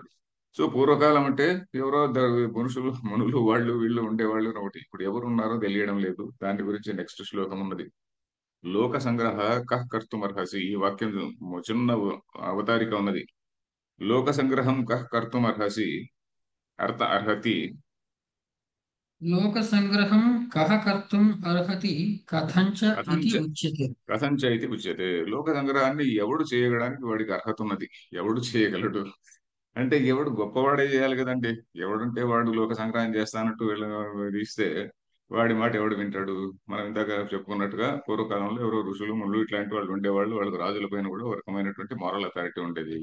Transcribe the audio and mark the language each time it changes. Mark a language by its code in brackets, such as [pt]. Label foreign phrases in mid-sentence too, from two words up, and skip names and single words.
[te] సో పూర్వకాలం అంటే ఎవరో మనుషులు, మునులు, వాళ్ళు వీళ్ళు ఉండేవాళ్ళు ఒకటి. ఇప్పుడు ఎవరు ఉన్నారో తెలియడం లేదు. దాని గురించి నెక్స్ట్ శ్లోకం ఉన్నది. [sa] లోక సంగ్రహ కః కర్తుమర్హసి. [te] ఈ వాక్యం చిన్న అవతారిక ఉన్నది. [sa] లోక సంగ్రహం కః కర్తుమర్హసి అర్హతి लोकसङ्ग्रहं कः कर्तुम् अर्हति कथञ्च కథంచ इति उच्यते। కథంచ ఇది ఉచ్యతే. [te] లోక సంగ్రహాన్ని ఎవడు చేయడానికి వాడికి అర్హత ఉన్నది, ఎవడు చేయగలడు అంటే ఎవడు గొప్పవాడే చేయాలి కదండి. ఎవడంటే వాడు [sa] లోక సంగ్రహం [te] చేస్తానంటూ తీస్తే వాడి మాట ఎవడు వింటాడు. మనం ఇందాక చెప్పుకున్నట్టుగా పూర్వకాలంలో ఎవరో ఋషులు ముళ్ళు ఇట్లాంటి వాళ్ళు ఉండేవాళ్ళు, వాళ్ళకి రాజుల పైన కూడా ఒక రకమైనటువంటి [en] moral authority [te] ఉండేది.